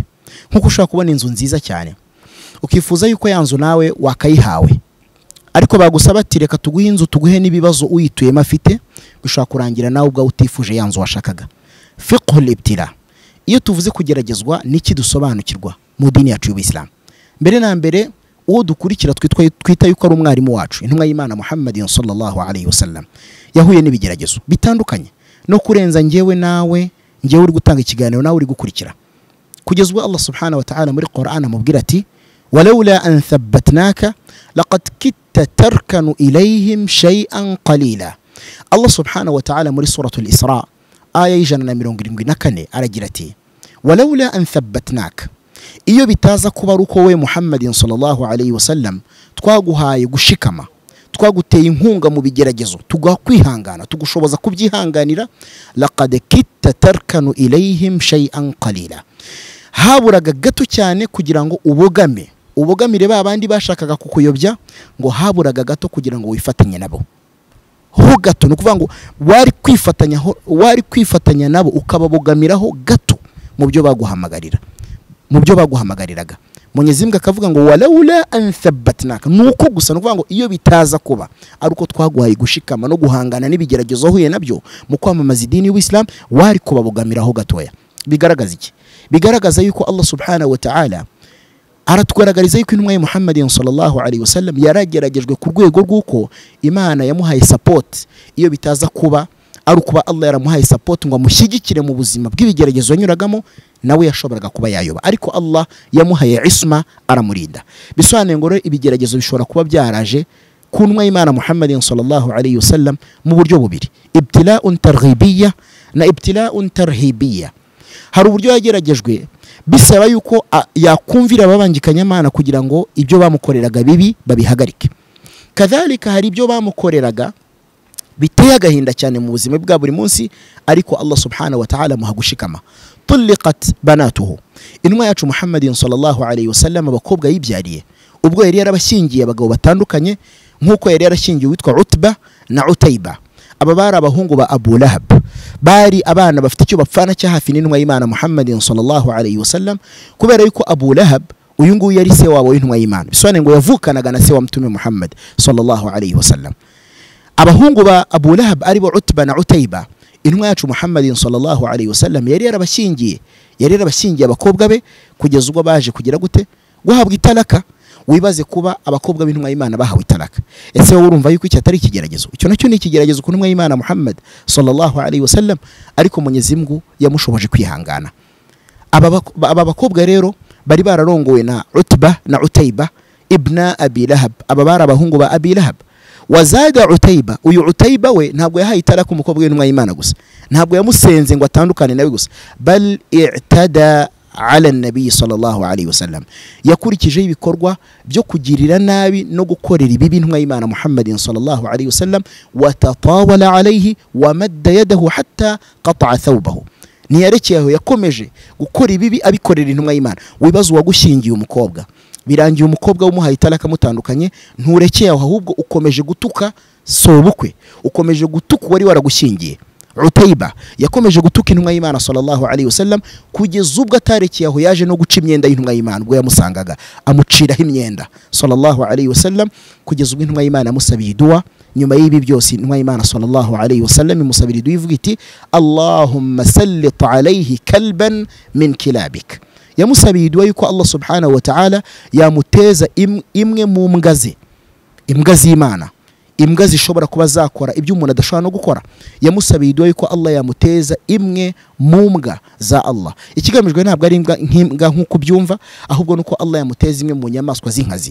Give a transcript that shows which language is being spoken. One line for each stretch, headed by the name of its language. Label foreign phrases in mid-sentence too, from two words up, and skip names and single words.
Kinyarwanda: Nkuko ushobora kubona inzu nziza cyane ukifuza yuko ya nzu nawe wakayihawe, ariko bagusaba ati reka tuguhe inzu tuguhe n'ibibazo uyituyemo afite, bishobora kurangira nawe ubwa utifuje ya nzu washakaga.
Arabic: فقه الابتلاء.
Kinyarwanda: Iyo tuvuze kugeragezwa niki dusobanukirwa mu dini yacu y'Islam? Mbere na mbere uwo dukurikira twita yuko ari umwarimu wacu, intumwa y'Imana Muhammadin
Arabic: صلى الله عليه وسلم,
Kinyarwanda: yahuye n'ibigeragezo bitandukanye no kurenza ngewe nawe, ngewe uri gutanga ikiganiro nawe uri gukurikira, kugezwa
Arabic: الله سبحانه وتعالى
Kinyarwanda: muri Qur'an amubwira ati
Arabic: ولولا أن ثبتناك لقد كدت تركن إليهم شيئا قليلا. الله سبحانه وتعالى muri سورة الإسراء آية 174
Kinyarwanda: aragira ati
Arabic: ولولا أن ثبتناك,
Kinyarwanda: iyo bitaza kuba ruko we Muhammadin
Arabic: صلى الله عليه وسلم
Kinyarwanda: twaguhaye gushikama, twaguteye inkunga mu bigeragezo, tugakwihangana tugushoboza kubyihanganira,
Arabic: لقد كدت تركن إليهم شيئا قليلا,
Kinyarwanda: haburaga gato cyane kugira ngo ubogamire babandi bashakaga kukuyobya, ngo haburaga gato kugira ngo wifatanye nabo. Ho gato nukuvuga ngo wari kwifatanya nabo ukababogamiraho gato mu byo baguhamagariraga. Mwenyezi Mungu akavuga ngo
Arabic: ولولا أن ثبتناك,
Kinyarwanda: nuko gusa nukuvuga ngo iyo bitaza kuba ari uko twaguhaye gushikama no guhangana n'ibigeragezo huye nabyo mu kwamamaza idini y'Islam, wari kubabogamiraho gatoya. Bigaragaza iki? Bigaragaza yuko
Arabic: الله سبحانه وتعالى
Kinyarwanda: aratweragariza yuko intumwa ya Muhammadin
Arabic: صلى الله عليه وسلم
Kinyarwanda: yarageragejwe ku rwego rw'uko Imana yamuhaye support. Iyo bitaza kuba ari ukuba Allah yaramuhaye support ngo amushyigikire mu buzima bw'ibigeragezo yanyuragamo, nawe yashoboraga kuba yayoba, ariko Allah yamuhaye isma, aramurinda. Bisobanuye ngo ibigeragezo bishobora kuba byaraje ku ntumwa y'Imana Muhammadin
Arabic: صلى الله عليه وسلم
Kinyarwanda: mu buryo bubiri:
Arabic: ابتلاء ترغيبية
Kinyarwanda: na
Arabic: ابتلاء ترهيبية.
Kinyarwanda: Hari uburyo yageragejwe bisaba yuko yakumvira ababangikanya Imana kugira ngo ibyo bamukoreraga bibi babihagarike. Kadhalika hari ibyo bamukoreraga biteye agahinda cyane mu buzima bwa buri munsi, ariko
Arabic: الله سبحانه وتعالى
Kinyarwanda: muha gushikama.
Arabic: طلقت بناته,
Kinyarwanda: intumwa yacu Muhammadin
Arabic: صلى الله عليه وسلم
Kinyarwanda: abakobwa yibyariye ubwo yari yarabashyingiye abagabo batandukanye, nkuko yari yarashyingiye witwa Utba na Utayba. Aba bari abahungu ba Abu Lahab, bari abana bafite icyo bapfana cya hafi n'intumwa y'Imana Muhammadin
Arabic: صلى الله عليه وسلم,
Kinyarwanda: kubera yuko Abu Lahab uyu nguyu yari se wabo w'intumwa y'Imana. Bisobanuye ngo yavukanaga na se wa Mtume Muhammad
Arabic: صلى الله عليه وسلم.
Kinyarwanda: Abahungu ba Abu Lahab ari bo Utba na Utayba, intumwa yacu Muhammadin
Arabic: صلى الله عليه وسلم
Kinyarwanda: yari yarabashyingiye abakobwa be kugeza ubwo baje kugira gute guhabwa italaka. Wibaze kuba abakobwa b'intumwa y'Imana bahawe italaka. Ese wowe urumva yuko iki atari ikigeragezo? Icyo nacyo ni ikigeragezo ku ntumwa y'Imana Muhammad
Arabic: صلى الله عليه وسلم,
Kinyarwanda: ariko Mwenyezi Mungu yamushoboje kwihangana. Aba bakobwa rero bari bararongowe na Utba na Utayba ibna Abi Lahab. Aba bari abahungu ba Abi Lahab. Wazada Utayba, uyu Utayba we ntabwo yahaye italaka umukobwa w'intumwa y'Imana gusa, ntabwo yamusenze ngo atandukane nawe gusa,
Arabic: بل اعتدى على النبي صلى الله عليه وسلم,
Kinyarwanda: yakurikije ibikorwa byo kugirira nabi no gukorera ibibi intumwa y'Imana Muhammadin
Arabic: صلى الله عليه وسلم, وتطاول عليه ومد يده حتى قطع ثوبه.
Kinyarwanda: Niyarekeyeho yakomeje gukora ibibi abikorera intumwa y'Imana. Wibaza uwagushyingiye umukobwa, birangiye umukobwa wumuhaye italaka mutandukanye, nturekeye aho, ahubwo ukomeje gutuka sobukwe, ukomeje gutuka wari waragushyingiye. Utayba yakomeje gutuka intumwa y'Imana
Arabic: صلى الله عليه وسلم
Kinyarwanda: kugeza ubwo atarekeye aho yaje no guca imyenda y'intumwa y'Imana. Ubwo yamusangaga amuciraho imyenda
Arabic: صلى الله عليه وسلم,
Kinyarwanda: kugeza ubwo intumwa y'Imana yamusabiye dua. Nyuma y'ibi byose intumwa y'Imana
Arabic: صلى الله عليه وسلم
Kinyarwanda: imusabira dua ivuga iti
Arabic: اللهم سلط عليه كلبا من كلابك.
Kinyarwanda: Yamusabiye dua yuko
Arabic: الله سبحانه وتعالى
Kinyarwanda: yamuteza imwe mu mbwa z'Imana, imbwa zishobora kuba zakora ibyo umuntu adashobora no gukora. Yamusabiye idua yuko Allah yamuteza imwe mu mbwa za Allah. Ikigamijwe ntabwo ari imbwa nk'uko byumva, ahubwo nuko Allah yamuteza imwe mu nyamaswa z'inkazi.